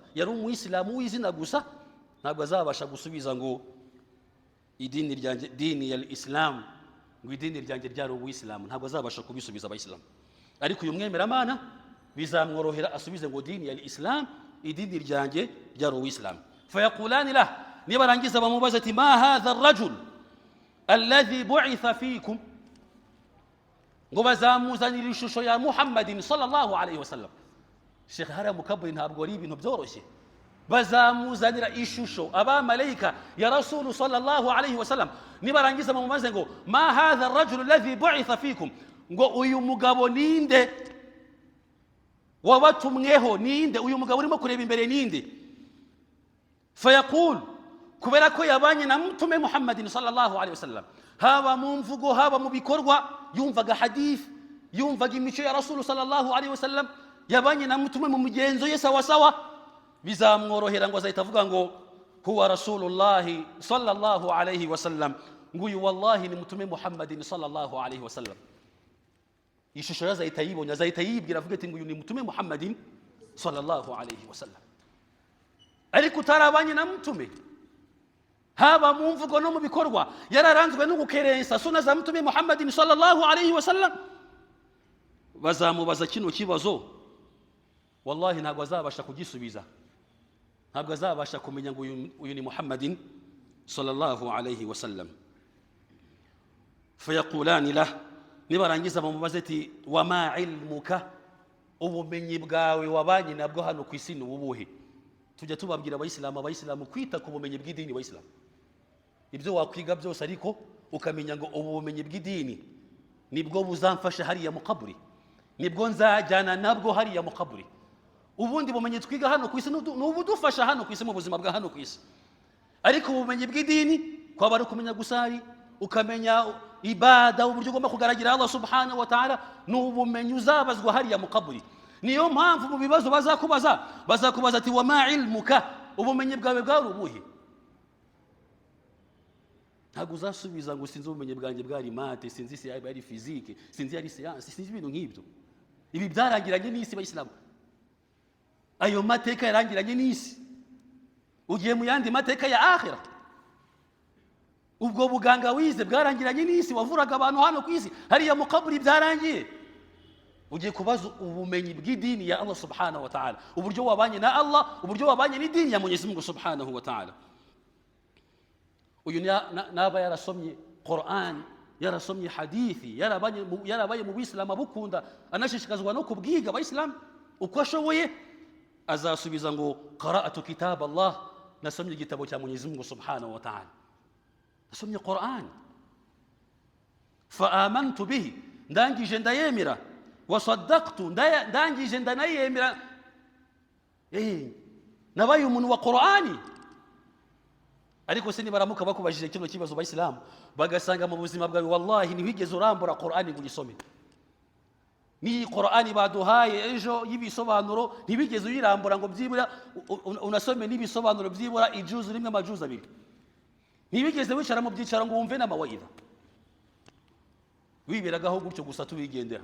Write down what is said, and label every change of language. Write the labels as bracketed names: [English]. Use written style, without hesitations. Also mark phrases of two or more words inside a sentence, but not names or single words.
[Kinyarwanda] Yari umuyisilamu w'izina gusa, ntabwo azabasha gusubiza ngo idini ryanjye [Swahili] dini ya Islam, [Kinyarwanda] ngo idini ryanjye ryari Ubuyisilamu, ntabwo azabasha kubisubiza abayisilamu. Ariko uyu mwemeramana bizamworohera asubize ngo [Swahili] dini ya Islam, [Kinyarwanda] idini ryanjye ryari Ubuyisilamu. [Arabic] فيقولان له, [Kinyarwanda] nibarangiza bamubaza ati [Arabic] ما هذا الرجل الذي بعث فيكم, [Kinyarwanda] ngo bazamuzanira ishusho ya [Arabic] محمد صلى الله عليه وسلم. [Kinyarwanda] Sheikh hara mukabiri ntabwo ari ibintu byoroshye. Bazamuzanira ishusho abamarayika ya [Arabic] رسول صلى الله عليه وسلم, [Kinyarwanda] nibarangiza bamubaze ngo [Arabic] ما هذا الرجل الذي بعث فيكم, [Kinyarwanda] ngo uyu mugabo ninde wabatumweho, ninde uyu mugabo urimo kureba imbere ninde? Fayaqul, kubera ko yabanye na mtume [Arabic] محمد صلى الله عليه وسلم, [Kinyarwanda] haba mu mvugo haba mu bikorwa, yumvaga hadith, yumvaga imico ya [Arabic] رسول صلى الله عليه وسلم, [Kinyarwanda] yabanye na mtume mu migenzo ye [Swahili] sawa sawa, [Kinyarwanda] bizamworohera ngo azahita avuga ngo [Arabic] هو رسول الله صلى الله عليه وسلم, [Kinyarwanda] nguyu wallahi ni mtume [Arabic] محمد صلى الله عليه وسلم. [Kinyarwanda] Ishusho yazahita yibonye, azahita yibwira avuga ati nguyu ni mtume [Arabic] محمد صلى الله عليه وسلم. [Kinyarwanda] Ariko utarabanye na mtume, haba mu mvugo no mu bikorwa, yararanzwe no gukerensa suna za mtume [Arabic] محمد صلى الله عليه وسلم, [Kinyarwanda] bazamubaza kino kibazo, wallahi ntabwo azabasha kugisubiza, ntabwo azabasha kumenya ngo uyu ni [Arabic] محمد صلى الله عليه وسلم. فيقولان له, [Kinyarwanda] nibarangiza bamubaze ati [Arabic] وما علمك, [Kinyarwanda] ubumenyi bwawe wabanye nabwo hano ku isi ni ubuhe? Tujya tubabwira abayisilamu kwita ku bumenyi bw'idini bayisilamu. Ibyo wakwiga byose ariko ukamenya ngo ubumenyi bw'idini nibwo buzamfasha hariya mu kaburi, nibwo nzajyana nabwo hariya mu kaburi. Ubundi bumenyi twiga hano ku isi n'ubudufasha hano ku isi mu buzima bwa hano ku isi, ariko ubumenyi bw'idini kwaba ari ukumenya gusari, ukamenya ibada, uburyo ugomba kugaragira [Arabic] الله سبحانه وتعالى, [Kinyarwanda] n'ubumenyi uzabazwa hariya mu kaburi. Niyo mpamvu mu bibazo bazakubaza ati [Arabic] وما علمك, [Kinyarwanda] ubumenyi bwawe bwari ubuhe? Ntabwo uzasubiza ngo sinzi ubumenyi bwanjye bwari mate, sinzi si ari physique, sinzi ari science, sinzi ibintu nk'ibyo. Ibi byarangiranye n'isi bayisilamu, ayo mateka yarangiranye n'isi. Ugiye mu yandi mateka ya akhira, ubwo buganga wize bwarangiranye n'isi, wavuraga abantu hano ku isi, hariya mu kaburi byarangiye. Ugiye kubaza ubumenyi bw'idini ya [Arabic] الله سبحانه وتعالى, [Kinyarwanda] uburyo wabanye na Allah, uburyo wabanye n'idini ya [Swahili] Mwenyezi Mungu [Arabic] سبحانه وتعالى. [Kinyarwanda] Uyu naba yarasomye Qur'an, yarasomye hadithi, yarabaye mu Bisilamu abukunda, anashishikazwa no kubwiga abayisilamu uko ashoboye, azasubiza ngo [Arabic] قرأت كتاب الله, [Kinyarwanda] nasomye igitabo cya [Swahili] Mwenyezi Mungu [Arabic] سبحانه وتعالى, [Kinyarwanda] nasomye Qur'an. [Arabic] فآمنت به, [Kinyarwanda] ndangije ndayemera. Wasaddaqtu, ndangije ndanayemera. Nabaye umuntu wa Qur'ani. Ariko se nibaramuka bakubajije kino kibazo bayisilamu, bagasanga mu buzima bwawe wallahi ntiwigeze urambura Qur'ani ngo uyisome, ni Qur'ani baduhaye ejo y'ibisobanuro ntibigeze uyirambura ngo byibura unasome n'ibisobanuro byibura ijuzu rimwe amajuzu abiri, ntibigeze wicara mu byicaro ngo wumve n'amawayida, wiberagaho gutyo gusa tubigendera.